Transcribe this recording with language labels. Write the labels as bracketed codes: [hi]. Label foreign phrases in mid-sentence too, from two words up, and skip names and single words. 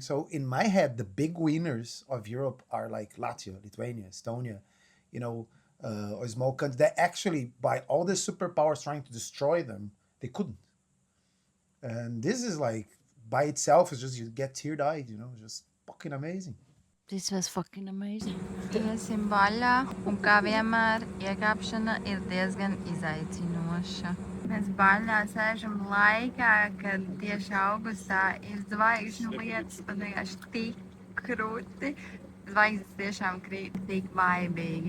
[en] So in my head, the big winners of Europe are like Latvia, Lithuania, Estonia, or small countries that actually, by all the superpowers trying to destroy them, they couldn't. And this is like, by itself, is just, you get tear-eyed, just fucking amazing. This was fucking amazing. [lv] Iesim vaļā, un kā vienmēr, iekāpšana ir diezgan izaicinoša. Mēs vaļā sēžam laikā, kad tieši augustā ir zvaigžņu lietas, pat vienkārši tik krūti. Zvaigznes tiešām krīt tik vaibīgi.